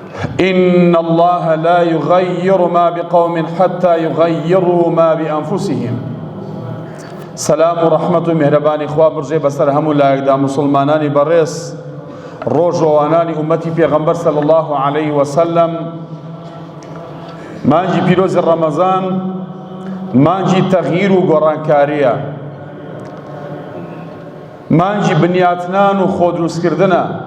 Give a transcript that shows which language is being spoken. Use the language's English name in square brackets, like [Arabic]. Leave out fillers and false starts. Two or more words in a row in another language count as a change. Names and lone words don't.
[Arabic] إن الله لا يغير ما بقوم حتى يغيروا ما بأنفسهم. [Central Kurdish] سلام و رحمت و مهربانی خوا برجێ بەسەر هەموو لایەکدا مسلمانانی بەڕێز ڕۆژەوانانی ئومەتی پێغەمبەر [Arabic] صلی الله عليه وسلم. [Central Kurdish] مانجی پیرۆزی ڕەمەزان مانجی تەغییر و گۆڕانکاریە، مانجی بنیاتنان و خۆدروستکردنە.